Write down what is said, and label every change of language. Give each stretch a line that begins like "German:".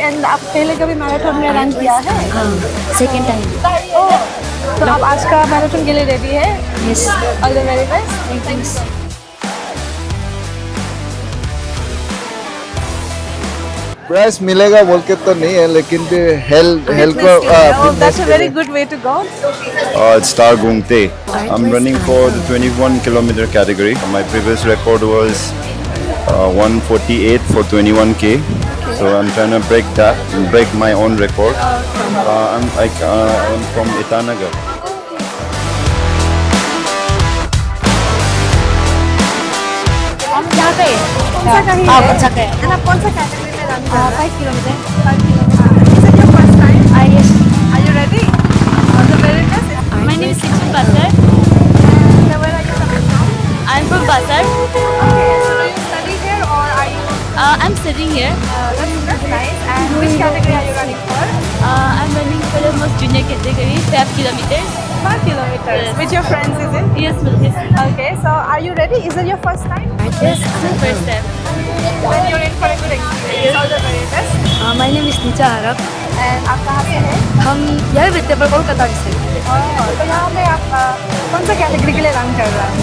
Hindi: And आप पहले कभी मैराथन में रन किया है?
English: Second time. Oh.
Hindi: तो आप आज का मैराथन के लिए रेडी है?
English: Yes. All the very best. Thanks.
Hindi: Price मिलेगा बोल के तो नहीं है, लेकिन health
English: Oh, that's a very good way to go. It's Star Gungte. I'm running for the 21-kilometer category. My previous record was 148 for 21K. So I'm trying to break my own record. I'm from Itanagar.
Hindi: आप यहाँ पे कौन सा कहीं है? कौन सा कहीं? And आप कौन सा कैटेगरी में रन कर रहे हैं? 5 kilometre.
English: 5 किलोमीटर। Is it your first time? Yes. Are you ready? All the very best. My name is Sichin Basar. And where are you coming from? I'm from Basar. Okay. So do you study here or are you? I'm studying running here. That's nice. And which category are you running for? I'm running for the most junior category, 5 kilometers. 5 kilometers. Yes. With your friends, is it? Yes, yes. Okay, so are you ready? Is it your first time? Yes, first time. Then you're in for a good experience. All the very best. My name is Nicha Arab.
Hindi: And आप कहाँ से हैं? हम यही विद्या पर कोलकाता से तो यहाँ पे आप कौन सा कैटेगरी के लिए रन कर रहा है?